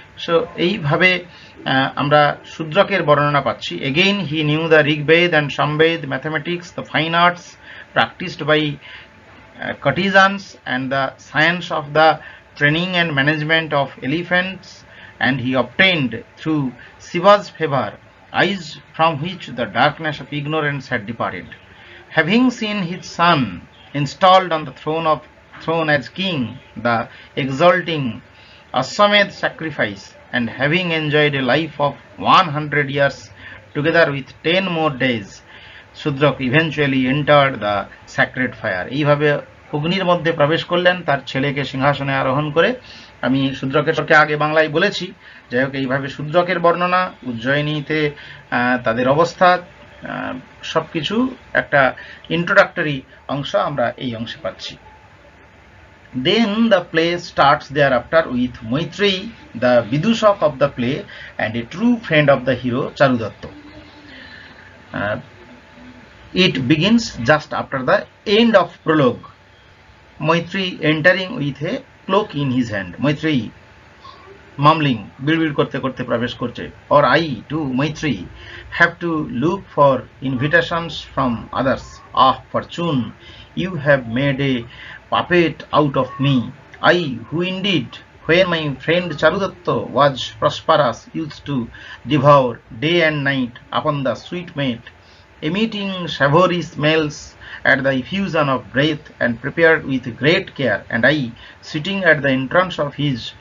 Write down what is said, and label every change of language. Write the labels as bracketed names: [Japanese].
[Bangla] So এইভাবে আমরা শূদ্রকের বর্ণনা পাচ্ছি। [English] Again he knew the Rigveda and Samaveda, mathematics, the fine arts practised by courtesans, and the science of the training and management of elephants, and he obtained through Shiva's favor eyes from which the darkness of ignorance had departed. Having seen his son installed on the throne as king, the exalting Ashwamedh sacrifice, and having enjoyed a life of 100 years together with 10 more days, Sudrak eventually entered the sacred fire. [Bangla] এইভাবে অগ্নির মধ্যে প্রবেশ করলেন তার ছেলেকে সিংহাসনে আরোহণ করে। আমি শূদ্রকের আগে বাংলায় বলেছি। যাই হোক, এইভাবে শূদ্রকের বর্ণনা, উজ্জয়িনীতে তাদের অবস্থা, সবকিছু একটা ইন্ট্রোডাক্টরি অংশ আমরা এই অংশে পাচ্ছি। [English] Then the play starts thereafter with Maitreyi, the Vidushak of the play and a true friend of the hero Charudatta. It begins just after the end of prologue. Maitreyi entering with a cloak in his hand. Maitreyi mumbling, [Bangla] বিড়বিড় করতে করতে প্রবেশ করছে। [English] Or I too, Maitreyi, have to look for invitations from others. Ah, fortune, you have made a puppet out of me. I, who indeed, when my friend Charudatta was prosperous, used to devour day and night upon the sweet mate, emitting savory smells at the effusion of breath and prepared with great care, and I, sitting at the entrance of his